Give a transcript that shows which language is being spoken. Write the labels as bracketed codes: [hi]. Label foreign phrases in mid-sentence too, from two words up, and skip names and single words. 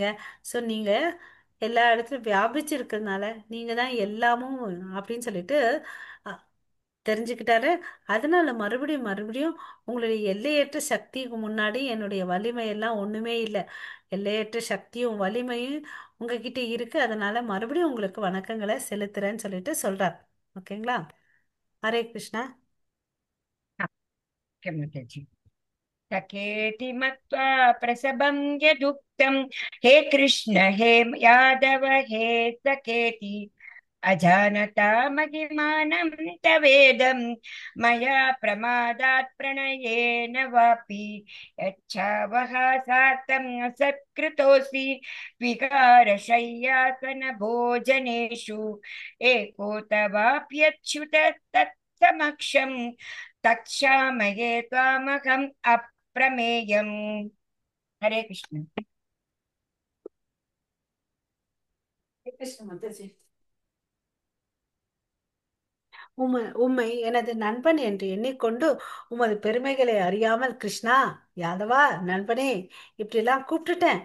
[ta] ஸோ நீங்கள் எல்லா இடத்துலையும் வியாபிச்சிருக்கிறதுனால நீங்கள் தான் எல்லாமும் அப்படின்னு சொல்லிட்டு அ, தெரிஞ்சுக்கிட்டாரு. அதனால மறுபடியும் மறுபடியும் உங்களுடைய எல்லையற்ற சக்திக்கு முன்னாடி என்னுடைய வலிமை எல்லாம் ஒண்ணுமே இல்லை. எல்லையற்ற சக்தியும் வலிமையும் உங்ககிட்ட இருக்கு. அதனால மறுபடியும் உங்களுக்கு வணக்கங்களை செலுத்துறேன்னு சொல்லிட்டு சொல்றார். ஓகேங்களா? ஹரே கிருஷ்ணா. [sa] क्षम्यतां। सखेति मत्वा प्रसभं यदुक्तं, हे कृष्ण हे यादव हे सखेति, अजानता महिमानं तवेदं, मया प्रमादात् प्रणयेन वापि, यच्छावः सार्थं सत्कृतोऽसि, विहारशय्यासनभोजनेषु एको तवाप्यच्युत तत्समक्षं, तक्षामये त्वामहम् अप्रमेयम्। हरे कृष्ण। [ta] ஹரே கிருஷ்ண மாதாஜி. உம்மை எனது நண்பன் என்று எண்ணிக்கொண்டு உமது பெருமைகளை அறியாமல் கிருஷ்ணா, யாதவா நண்பனே இப்படிலாம் கூப்பிட்டுட்டேன்.